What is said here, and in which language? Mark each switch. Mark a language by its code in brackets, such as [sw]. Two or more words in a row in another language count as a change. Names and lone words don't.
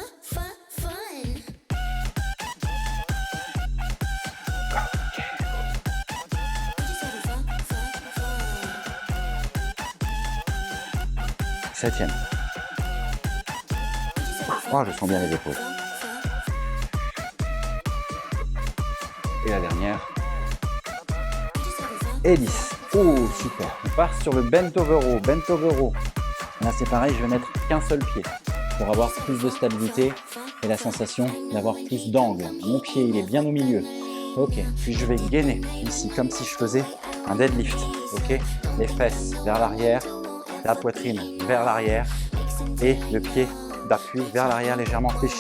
[fr] Septième. Oh, je sens bien les épaules. Et la dernière. Et 10. Oh, super. On part sur le [en] bent over row. Bent over row. [fr] Là, c'est pareil, je vais mettre qu'un seul pied pour avoir plus de stabilité et la sensation d'avoir plus d'angle. Mon pied, il est bien au milieu. Ok. Puis je vais gainer ici, comme si je faisais un deadlift. Ok. Les fesses vers l'arrière. La poitrine vers l'arrière et le pied d'appui vers l'arrière légèrement fléchi.